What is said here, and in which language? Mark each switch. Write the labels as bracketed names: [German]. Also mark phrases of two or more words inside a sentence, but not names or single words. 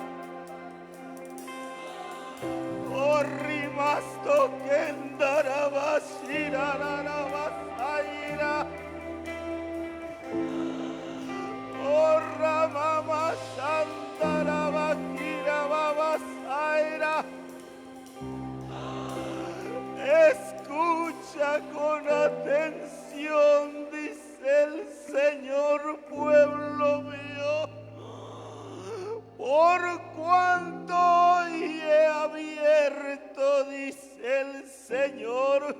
[Spanish] Oh Rimastokenda Rabashira Rabasaira. Oh Ramama Shandarabakira Babasaira. Escucha con atención, dice el Señor, pueblo mío, por cuanto hoy he abierto, dice el Señor,